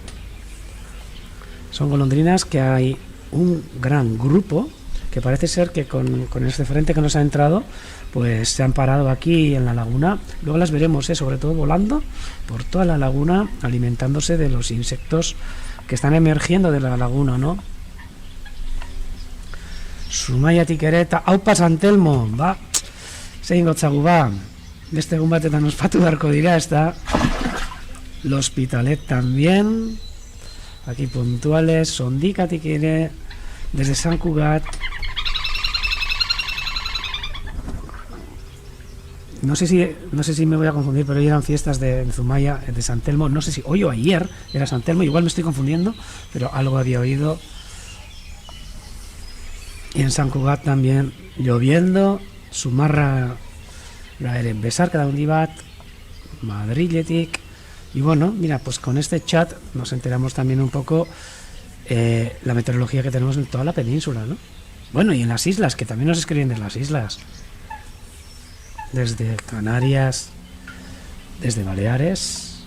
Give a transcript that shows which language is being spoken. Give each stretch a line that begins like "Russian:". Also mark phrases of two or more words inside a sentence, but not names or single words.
Spanish: Son golondrinas que hay un gran grupo que parece ser que con este frente que nos ha entrado, pues se han parado aquí en la laguna. Luego las veremos, sobre todo volando por toda la laguna, alimentándose de los insectos que están emergiendo de la laguna, ¿no?
Basque: Zumaiatik ere eta aupa San Telmo, ba, zein gotzagu ba, beste egun batetan ospatu beharko dira, ezta?
Spanish: L'Hospitalet también. Aquí puntuales,
Basque: Sondikatik ere,
Spanish: desde San Cugat. No sé si me voy a confundir, pero hoy eran fiestas de Zumaya, de San Telmo. No sé si hoy o ayer era San Telmo, igual me estoy confundiendo, pero algo había oído. Y en San Cugat también lloviendo, Zumarra, la
Basque: ere Besarkada handi bat, Madriletik.
Spanish: Y bueno, mira, pues con este chat nos enteramos también un poco la meteorología que tenemos en toda la península, ¿no? Bueno, y en las islas, que también nos escriben de las islas. Desde Canarias, desde Baleares.